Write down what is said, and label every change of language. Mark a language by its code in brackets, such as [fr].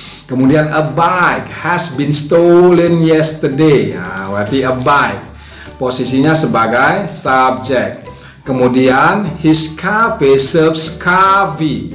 [en] Kemudian a bike has been stolen yesterday. [id] Nah, berarti a bike posisinya sebagai subjek. [en] Kemudian his cafe serves coffee.